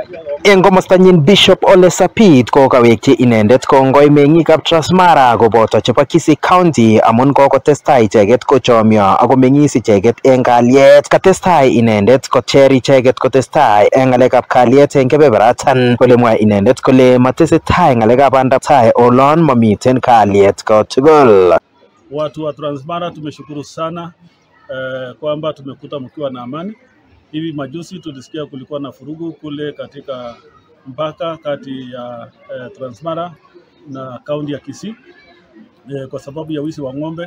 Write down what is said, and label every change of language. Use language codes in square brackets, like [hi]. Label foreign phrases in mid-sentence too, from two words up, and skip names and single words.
[kln] En komostanyin Bishop Ole Sapit ko kawekyi inendet kongoi meng'ikab Transmara koboto chebo Kisii County amun kokotestai icheket kochomyo ako meng'is icheket en kalyet. Katestai inendet kocher icheket kotestai en ng'alekab kalyet en kebeberatan kole mwa inendet kole matesetai ng'alekab bandaptai olon mamiten kalyet kotugul. [sw] Watu wa Transmara tumeshukuru sana kwamba tumekuta mkiwa na amani. Hivi majuzi tulisikia kulikuwa na furugu kule katika mpaka kati ya Transmara na kaunti ya Kisii kwa sababu ya wizi wa ng'ombe.